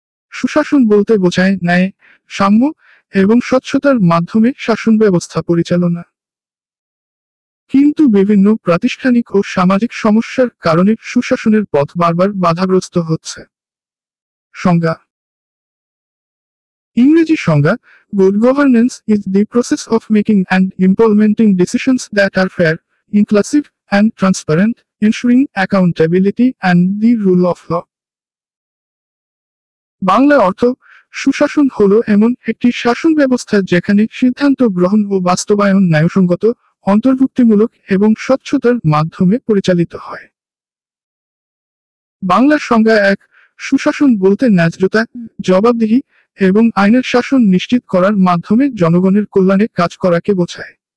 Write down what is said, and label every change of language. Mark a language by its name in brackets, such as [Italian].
[Bangla] সুশাসন বলতে বোঝায় ন্যায়, সাম্য এবং স্বচ্ছতার মাধ্যমে শাসন ব্যবস্থা পরিচালনা। কিন্তু বিভিন্ন প্রাতিষ্ঠানিক ও সামাজিক সমস্যার কারণে সুশাসনের পথ বারবার বাধাগ্রস্ত হচ্ছে। সংজ্ঞা। ইংরেজি সংজ্ঞা: [English] Good governance is the process of making and implementing decisions that are fair, inclusive, and transparent, ensuring accountability and the rule of law. [Bangla] Bangla অর্থ: সুশাসন হলো এমন একটি শাসন ব্যবস্থা যেখানে সিদ্ধান্ত গ্রহণ ও বাস্তবায়ন ন্যায়সঙ্গত, অন্তর্ভুক্তিমূলক এবং স্বচ্ছতার মাধ্যমে পরিচালিত হয়। বাংলার সংজ্ঞা 1: সুশাসন বলতে ন্যায্যতা, জবাবদিহি এবং আইনের শাসন নিশ্চিত করার মাধ্যমে জনগণের কল্যাণে কাজ করাকে বোঝায়।